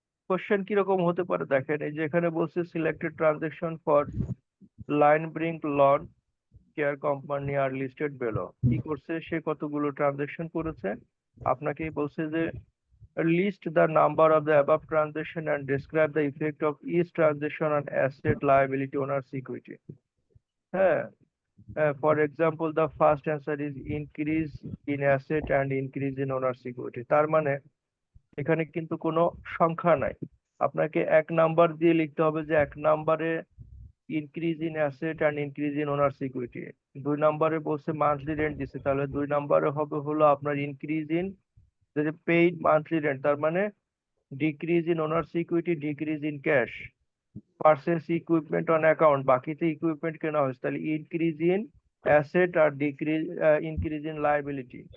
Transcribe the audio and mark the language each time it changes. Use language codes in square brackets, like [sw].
[bn] Question কিরকম হতে পারে দেখেন, এই যে এখানে বলছে [en] Selected transaction for line brink lawn care company are listed below. [bn] কি করছে সে, কতগুলো ট্রানজেকশন করেছে, আপনাকেই বলছে যে [en] list the number of the above transaction and describe the effect of each transaction on asset, liability, owner's equity. [bn] হ্যাঁ, [en] for example, the first answer is increase in asset and increase in owner's equity. [bn] তার মানে এখানে কিন্তু কোনো সংখ্যা নাই, আপনাকে এক নাম্বার দিয়ে লিখতে হবে যে এক নাম্বারে [en] Increase in asset and increase in owner's equity. [bn] দুই নাম্বারে বলছে মান্থলি রেন্ট দিছে, তাহলে দুই নাম্বারে হবে হলো আপনার increase in paid monthly rent, তার মানে [en] decrease in owner's equity, [bn] decrease in cash, [en] purchase equipment on account, [bn] বাকিতে ইকুইপমেন্ট কেনা হয়েছে, তাহলে increase in asset আর increase in liability.